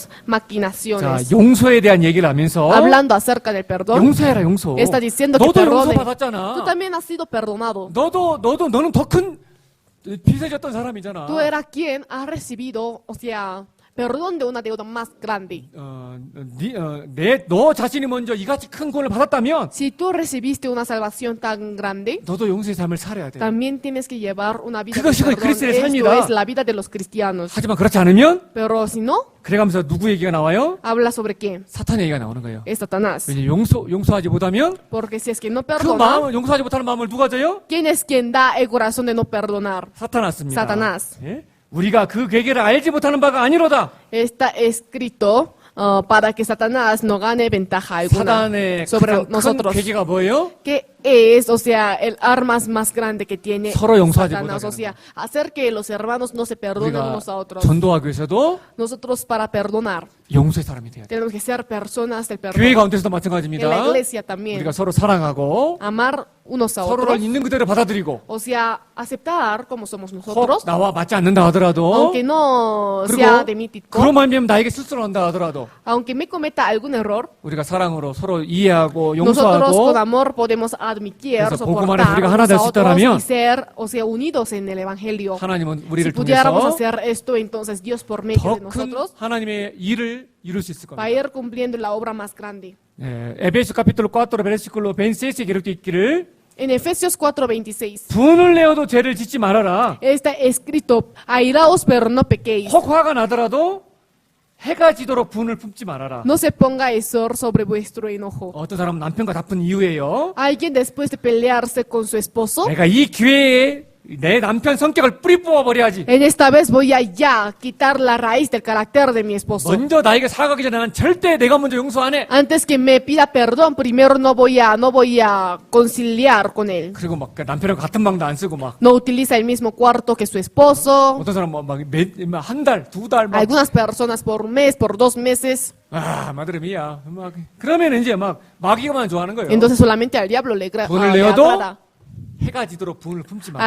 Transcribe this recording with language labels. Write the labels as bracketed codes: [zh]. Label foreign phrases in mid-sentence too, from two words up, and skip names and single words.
[ko] 자, [es] maquinaciones. [ko] 용서에 대한 얘기를 하면서 [es] Hablando acerca del perdón, [ko] 용서해라 용서. [es] está diciendo que [ko] 너도 용서 [es] perdone. Tú [ko] 받았잖아. [es] también has sido perdonado. [ko] 너는 더 큰 빚을 졌던 사람이잖아. [es] Tú eras quien ha recibido, o sea, perdón de una deuda más grande. [ko] 너 자신이 먼저 이같이 큰 구원을 받았다면 [es] Si tú recibiste una salvación tan grande, [ko] 너도 용서의 삶을 살아야 돼. [es] también tienes que llevar una vida de [ko] 그것이 [es] perdón. [ko] 그리스도의 [es] Esto [ko] 삶이다. [es] es la vida de los cristianos. [ko] 하지만 그렇지 않으면 [es] Pero si no, [ko] 그래가면서 누구 얘기가 나와요? [es] habla sobre quién? [ko] 사탄 얘기가 나오는 거예요. [es] Es Satanás. [ko] 왜냐 용서하지 못하면 [es] Porque si es que no [ko] 그 [es] perdona, [ko] 마음을 용서하지 못하는 마음을 누가 져요? [es] ¿quién es quien da el corazón de no perdonar? [ko] 사탄았습니다. 사타나스. 예? 우리가 그 계계를 알지 못하는 바가 아니로다. [es] Está escrito para que Satanás no gane ventaja alguna [ko] 사단의 [es] sobre [ko] 가장 큰 [es] nosotros. [ko] 계계가 뭐예요? [es] ¿Qué es, o sea, el armas más grande que tiene [ko] 서로 용서하지 [es] Satanás? O [ko] 못하게 [es] sea, hacer que los hermanos no se perdonen [ko] 우리가 [es] unos a otros. [ko] 전도하기 위해서도 [es] Nosotros para perdonar [ko] 용서의 사람이 돼야 돼. [es] tenemos que ser personas del [ko] 교회 [es] perdón. [ko] 가운데서도 [es] En la [ko] 마찬가지입니다. [es] iglesia también. [ko] 우리가 서로 사랑하고 [es] Amar unos a [ko] 서로를 [es] otros. [ko] 있는 그대로 받아들이고 [es] O sea, aceptar como somos [ko] 혹 [es] nosotros. [ko] 나와 맞지 않는다 하더라도 [es] Aunque no sea de mi tipo. [ko] 그런 말이면 나에게 실수를 한다 하더라도 [es] Aunque me cometa algún error. [ko] 우리가 사랑으로 서로 이해하고 [es] Nosotros con [ko] 용서하고 [es] amor podemos admitir, [ko] 그래서 복음 안에서 [es] soportar [ko] 우리가 하나 [es] unos [ko] 될 [es] a [ko] 수 [es] otros [ko] 있다라면 [es] y ser, o sea, unidos en el evangelio. [ko] 하나님은 [es] Si [ko] 우리를 [es] pudiéramos [ko] 통해서 [es] hacer esto, entonces Dios por medio de [ko] 더 큰 [es] nosotros [ko] 하나님의 일을 이룰 수 있을 [es] va a [ko] 겁니다. [es] ir cumpliendo la obra más grande. [ko] 에베소 [es] capítulo 4 versículo 26 [ko] 에 기록되어 있기를 [es] En Efesios 4:26 [ko] 분을 내어도 죄를 짓지 말아라. [es] está escrito: airaos pero no pequéis. [ko] 혹 화가 나더라도 해가 지도록 분을 품지 말아라. [es] No se ponga el sol sobre vuestro enojo. [ko] 어떤 사람은 남편과 다툰 이후에요. [es] Alguien después de pelearse con su esposo, [ko] 내가 이 기회에 내 남편 성격을 뿌리 뽑아버려야지. [es] en esta vez voy a ya quitar la raíz del carácter de mi esposo. [ko] 먼저 나에게 사과하기 전에 난 절대 내가 먼저 용서 안 해. [es] Antes que me pida perdón, primero no voy a conciliar con él. [ko] 그리고 막그 남편하고 같은 방도 안 쓰고 막 [es] No utiliza el mismo cuarto que su esposo. [ko] 어떤 사람 막한 달, 두 달 막 [es] Algunas personas por un mes, por 2 meses. madre mía. [ko] 막 그러면 이제 막 마귀가만 좋아하는 거예요. [es] Entonces solamente al diablo le [ko] 분을 [es] le [ko] 내어도 [es] agrada. [ko] 해가 지도록 분을 품지 마.